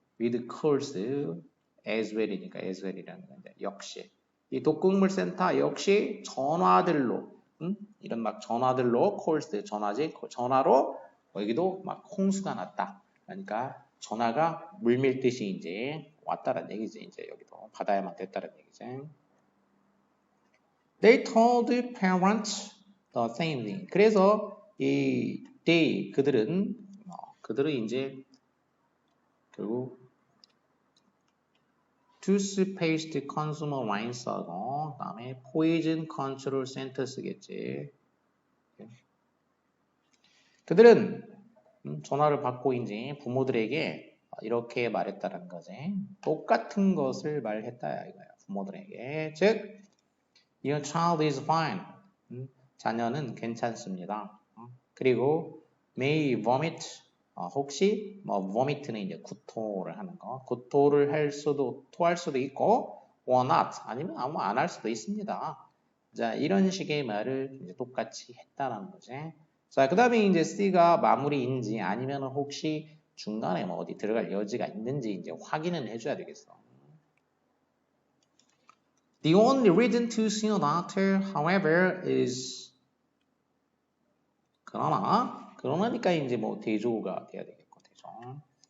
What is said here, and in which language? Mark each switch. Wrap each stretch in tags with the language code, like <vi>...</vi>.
<en>with course as well</en> <ko>이니까 as well이라는 건데 역시 이 독극물 센터 역시 전화들로 이런 막 전화들로 course 전화지 전화로 여기도 막 홍수가 났다. 그러니까 전화가 물밀듯이 이제 왔다는 얘기지. 이제 여기도 받아야만 됐다는 얘기지.</ko> <en>They told the parents the same thing.</en> <ko>그래서 이 they 그들은 이제 결국 toothpaste consumer line 쓰고 그다음에 poison control center 쓰겠지. 그들은 전화를 받고 이제 부모들에게 이렇게 말했다는 거지. 똑같은 것을 말했다 이거야. 부모들에게. 즉</ko> <en>your child is fine.</en> <ko>자녀는 괜찮습니다.</ko> <en>그리고 may vomit.</en> <ko>혹시 뭐 vomit는 이제 구토를 하는 거. 구토를 할 수도 토할 수도 있고</ko> <en>or not</en> <ko>아니면 아무 안 할 수도 있습니다. 자, 이런 식의 말을 이제 똑같이 했다라는 거지. 자, 그다음에 이제 C가 마무리인지 아니면 혹시 중간에 뭐 어디 들어갈 여지가 있는지 이제 확인은 해줘야 되겠어.</ko> <en>The only reason to see a doctor, however, is</en> <ko>그러니까 이제 뭐 대조가 돼야 되겠고 대조.</ko>